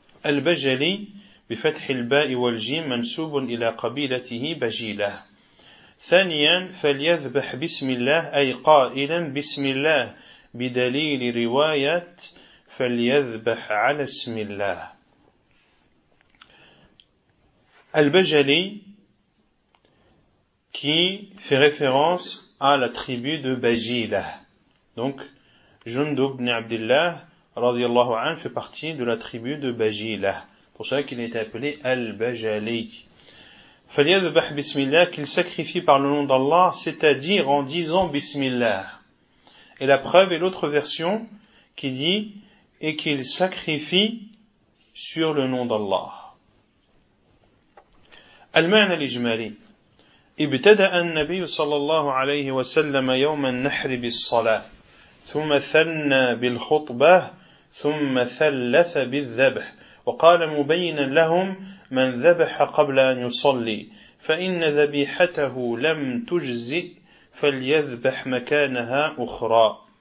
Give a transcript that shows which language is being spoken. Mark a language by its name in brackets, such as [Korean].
[Arabic] Al-Bajali, بفتح الباء والجيم منسوب إلى قبيلته بجيلة. ثانيا فليذبح بسم الله أي قائلا بسم الله بدليل رواية فليذبح على اسم الله. [French] البجلي qui fait référence à la tribu de Bajilah. Donc, Jundub ibn Abdillah, radiyallahu anhu, fait partie de la tribu de Bajilah. Pour cela qu'il est appelé Al-Bajali. [Arabic] Faliyadbah bismillah, [French] qu'il sacrifie par le nom d'Allah, c'est-à-dire en disant bismillah. Et la preuve est l'autre version qui dit, et qu'il sacrifie sur le nom d'Allah. [Arabic] Al-Ma'na al-Ijmali. ابتدأ النبي صلى الله عليه وسلم يوم النحر بالصلاة ثم ثنى بالخطبة ثم ثلث بالذبح وقال مبينا لهم من ذبح قبل أن يصلي فإن ذبيحته لم تجزئ فليذبح مكانها أخرى